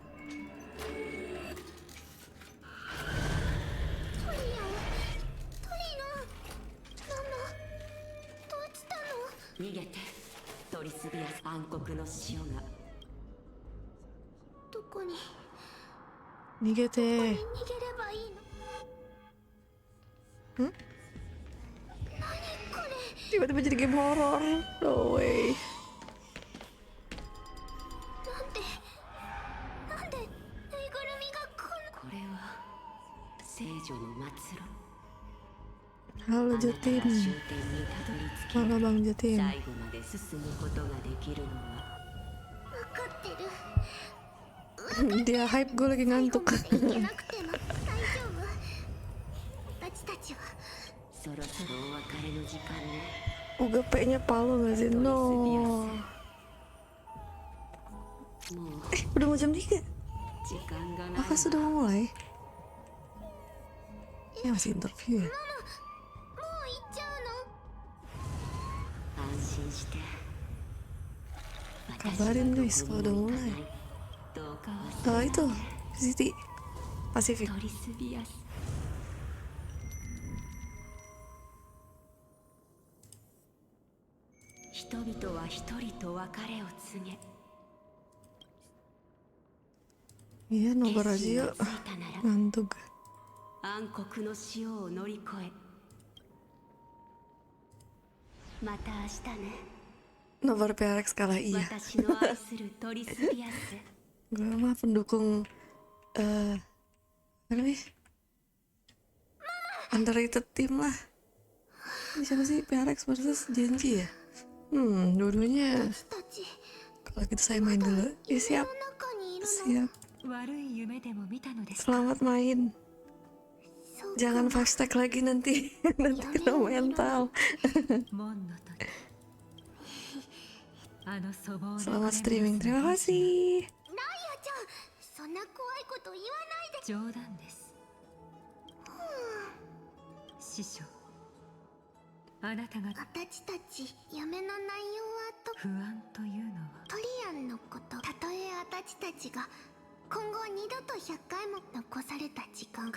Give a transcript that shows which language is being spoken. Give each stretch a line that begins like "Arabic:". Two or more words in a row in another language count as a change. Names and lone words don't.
Japanese: 逃げてトリスビアス暗黒の潮がどこに Nigete. 逃げればいいの Hmm? 何これ
Indonesian: Tiba-tiba jadi game horror.
English: No way.
Japanese: なんでぬいぐるみがこれは聖女の末路
Indonesian: Halo
Japanese: あなたが終
Indonesian: Jatim.
Japanese: 点にたどり着き
Indonesian: Halo Bang Jatim.
Japanese: 最後まで進むことができるのは分かってる
Indonesian: Dia hype, gue lagi
Japanese: 最後
Indonesian: ngantuk.
Japanese: まで行けなくても大丈夫私たちはそろそろお別れの時間ね
Indonesian: Uga P-nya Palu gak sih? No.
Japanese: もう
Indonesian: Udah mau jam 3?
Japanese: 時間がない
Indonesian: Apa sudah mau mulai? Ya masih interview ya?
Japanese: もう行っちゃうの安心して
Indonesian: Kabarin guys kalau udah mulai.
Japanese: どうか忘
Indonesian: Oh itu, Siti Pasifik.
Japanese: トリスビアス 人々は一人と別れを告げ
Indonesian: Iya, nobar aja yuk.
Japanese: 決心がついたなら
Indonesian: Ngantuk.
Japanese: 暗黒の潮を乗り越えまた明日ね
Indonesian: Nobar PRX kalah iya.
Japanese: 私の愛するトリスビアス
Indonesian: Gue mah pendukung apa nih?
English: Underrated team
Indonesian: lah. Ini siapa sih? PRX versus Genji ya? Dua-duanya.
Japanese: 私たち
Indonesian: Kalau gitu saya main dulu. Ya siap,
Japanese: 中にいるの
Indonesian: siap.
Japanese: 悪い夢でも見たのですか
Indonesian: Selamat main.
Japanese: そうか
Indonesian: Jangan 5 stack lagi nanti. Nanti kena mental.
Japanese: 門の時あの粗暴な
Indonesian: Selamat streaming. Terima kasih.
Japanese: ライアちゃんそんな怖いこと言わないで冗談です師匠あなたが私たち夢の内容はと不安というのはトリアンのことたとえ私たちが今後二度と100回も残された時間